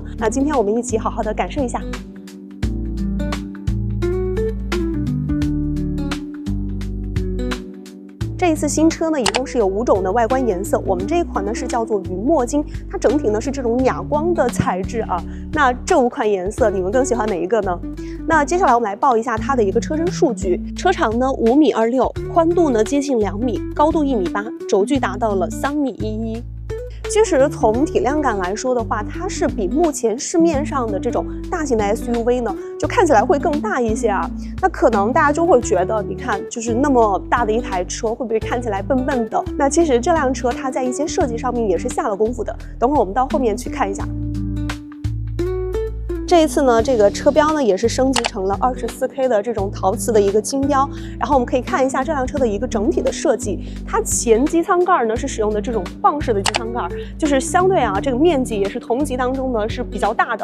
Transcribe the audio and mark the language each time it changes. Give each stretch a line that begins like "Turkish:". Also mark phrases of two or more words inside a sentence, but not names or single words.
Chinese: 那今天我们一起好好的感受一下。这一次新车呢，一共是有5种的外观颜色。我们这一款呢是叫做云墨金，它整体呢是这种哑光的材质啊。那这5款颜色，你们更喜歡哪一個呢？那接下來我們來報一下它的一個車身數據。車長呢5.26米，寬度呢接近2米，高度1.8米，軸距達到了3.11米。其實從體量感來說的話，它是比目前市面上的這種大型的 SUV 呢，就看起來會更大一些啊。那可能大家就會覺得，你看，就是那麼大的一台車，會不會看起來笨笨的？那其實這輛車它在一些設計上面也是下了功夫的。等會兒我們到後面去看一下。這一次呢，這個車標呢也是升級成了24K 的這種陶瓷的一個金標。然後我們可以看一下這輛車的一個整體的設計，它前機艙蓋呢是使用的這種棒式的機艙蓋，就是相對啊這個面積也是同級當中呢是比較大的。